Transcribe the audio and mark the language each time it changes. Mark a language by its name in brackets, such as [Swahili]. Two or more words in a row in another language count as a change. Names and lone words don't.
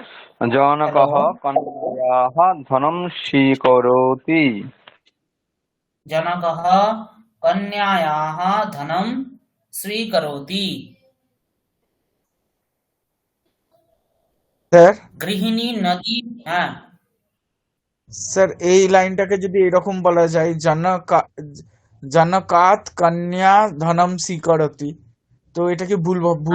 [Sanskrit] जनकः हेलो कन्यायाः धनं स्वीकरोति। जनकः कन्यायाः धनं स्वीकरोति। [Bangla] স্যার গৃহিণী নদী, হ্যাঁ স্যার এই লাইনটাকে যদি এরকম বলা যায়, [Sanskrit] জনকাত কন্যা ধনম স্বীকরতি, [Bangla] তো এটাকে ভুল